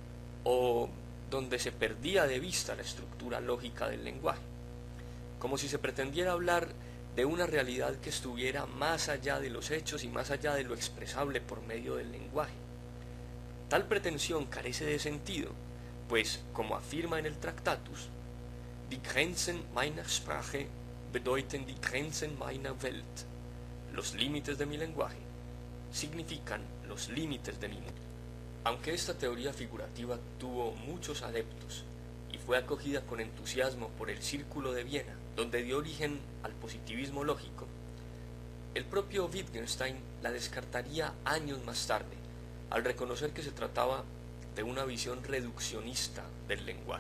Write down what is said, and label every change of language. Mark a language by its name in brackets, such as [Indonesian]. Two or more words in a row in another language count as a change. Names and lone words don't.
[Spanish] o donde se perdía de vista la estructura lógica del lenguaje, como si se pretendiera hablar de una realidad que estuviera más allá de los hechos y más allá de lo expresable por medio del lenguaje. Tal pretensión carece de sentido, pues, como afirma en el Tractatus, [German] Die Grenzen meiner Sprache bedeuten die Grenzen meiner Welt. [Spanish] Los límites de mi lenguaje significan los límites de mi mundo. Aunque esta teoría figurativa tuvo muchos adeptos y fue acogida con entusiasmo por el Círculo de Viena, donde dio origen al positivismo lógico, el propio Wittgenstein la descartaría años más tarde, al reconocer que se trataba de una visión reduccionista del lenguaje.